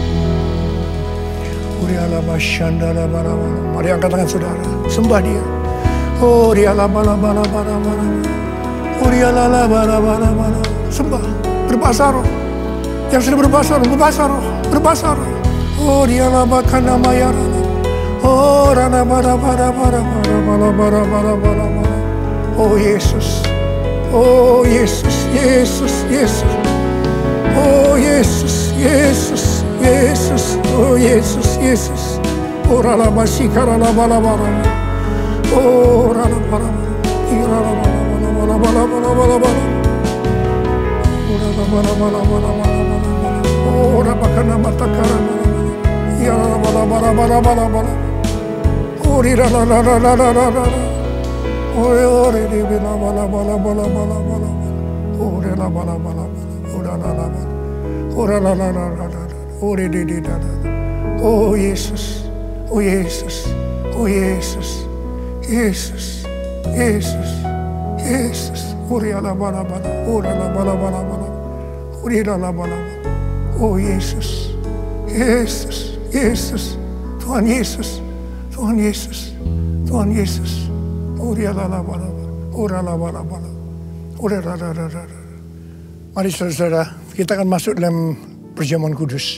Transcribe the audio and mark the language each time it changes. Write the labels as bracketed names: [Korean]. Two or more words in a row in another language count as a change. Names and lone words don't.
[Indonesian] Mari angkat tangan saudara, sembah Dia. Oh, sembah, berbahasa roh. Yang sudah berbahasa roh, berbahasa roh. Oh, Dia labakan nama ya. Oh, rana bara. Oh Yesus, oh Yesus, Yesus, Yesus. Oh Yesus, Yesus, Yesus, oh Yesus, Yesus. Oh rana masikara bara. Oh rana bara. Oh rabakana matakara. Ya bara. Oh rira. Oh re di bala. Oh re la bala. Oh re di. Oh Yesus, oh Yesus, oh Yesus, Yesus, Yesus, Yesus. Oh re la bala. Oh re la bala. Oh re la bala. Oh Yesus, Yesus, Yesus, Tuhan Yesus, Tuhan Yesus, Tuhan Yesus. Mari saudara, kita akan masuk dalam perjamuan kudus.